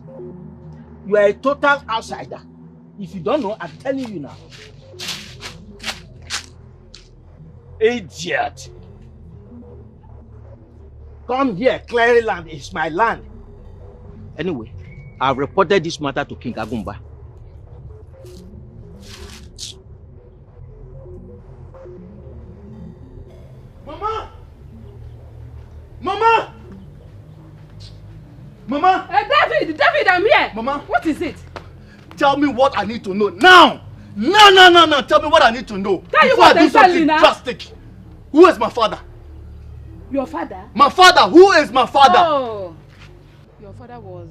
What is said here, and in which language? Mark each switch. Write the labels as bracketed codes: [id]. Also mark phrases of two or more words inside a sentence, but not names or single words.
[en] You are a total outsider. If you don't know, I'm telling you now. Idiot. Come here, clearing land. It's my land. Anyway, I've reported this matter to King Agumba. Mama! Mama! Mama! David, I'm here. Mama! What is it? Tell me what I need to know now! No! Tell me what I need to know. Tell you before what I do exactly something now? drastic. Who is my father? Your father? My father! Who is my father? Oh, your father was...